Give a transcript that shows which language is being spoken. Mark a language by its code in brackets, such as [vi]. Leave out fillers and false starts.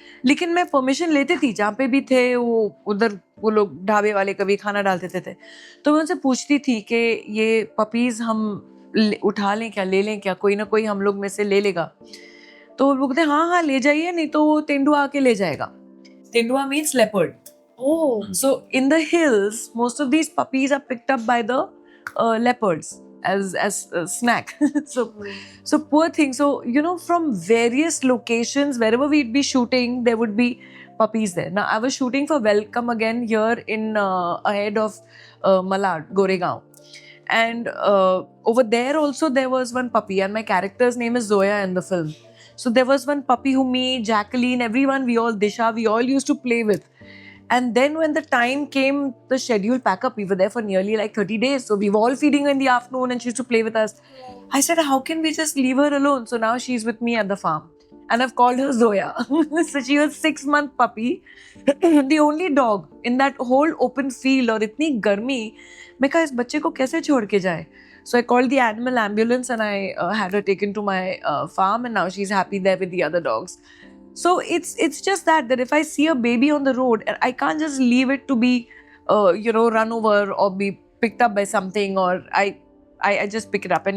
[hi] लेकिन मैं परमिशन लेती थी जहाँ पे भी थे वो उधर, वो लोग ढाबे वाले कभी खाना डाल देते थे, तो मैं उनसे पूछती थी कि ये पपीज़ हम उठा लें क्या, ले लें क्या, कोई ना कोई हम लोग में से ले लेगा. तो वो बोलते हाँ ले जाइए, नहीं तो वो तेंदुआ आके ले जाएगा. तेंदुआ means leopard. [en] Oh. So in the hills, most of these puppies are picked up by the leopards as snack. so poor thing. So from various locations, wherever we'd be shooting, there would be puppies there. Now I was shooting for Welcome Again here in ahead of Malad, Goregaon, and over there also there was one puppy, and my character's name is Zoya in the film. So there was one puppy who me, Jacqueline, everyone, Disha, we all used to play with. And then when the time came, the schedule pack up, we were there for nearly like 30 days. So we were all feeding her in the afternoon and she used to play with us. I said, how can we just leave her alone? So now she's with me at the farm. And I've called her Zoya. So she was 6-month puppy. The only dog in that whole open field [hi] और इतनी गर्मी, मैं कहा इस बच्चे को कैसे छोड़ के जाए? [en] So I called the animal ambulance and I had her taken to my farm, and now she's happy there with the other dogs. So it's just that if I see a baby on the road, I can't just leave it to be, run over or be picked up by something, or I just pick it up.